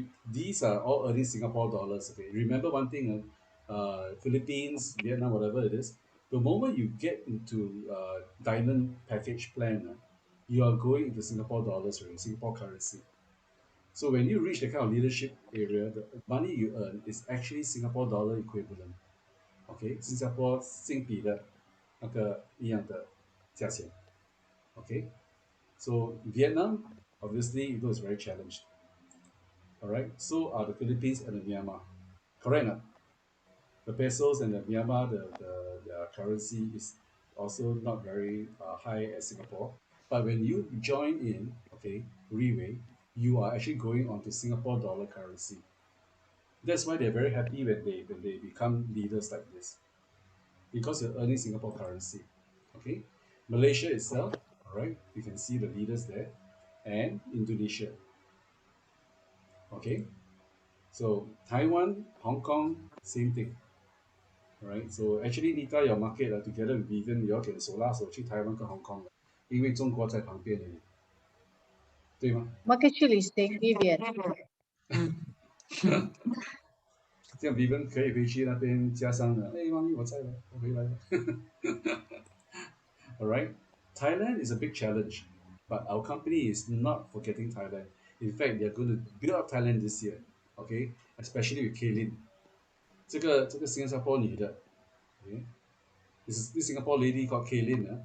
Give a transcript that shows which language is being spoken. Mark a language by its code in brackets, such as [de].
[en] These are all earning Singapore dollars. Okay, remember one thing, Philippines, Vietnam, whatever it is. The moment you get into diamond package plan, you are going into Singapore dollars, right? Singapore currency. So when you reach the kind of leadership area, the money you earn is actually Singapore dollar equivalent. [zh] Okay, 新加坡新币的那个一样的价钱。 [en] Okay, so Vietnam obviously it was very challenged. All right, so are the Philippines and the Myanmar. Correct. Not? The pesos and the Myanmar, their currency is also not very high as Singapore. But when you join in, okay, Riway, you are actually going onto Singapore dollar currency. That's why they're very happy when they become leaders like this because you're earning Singapore currency. Okay, Malaysia itself, all right, you can see the leaders there, and Indonesia. Okay, so Taiwan, Hong Kong, same thing. Right, so actually Nita your market together with Vivian [zh] 你要手拉手去台湾跟 Hong Kong 因为中国在旁边而已，对吗？ Market 去旅行 Vivian，这样 Vivian 可以回去那边加上了，哎，妈咪我在了，我回来了。 [en] All right, Thailand is a big challenge, but our company is not forgetting Thailand. In fact, they're going to build up Thailand this year. Okay, especially with Kaylin. [zh] 这个新加坡女的， [en] okay, this Singapore lady called Kaylin.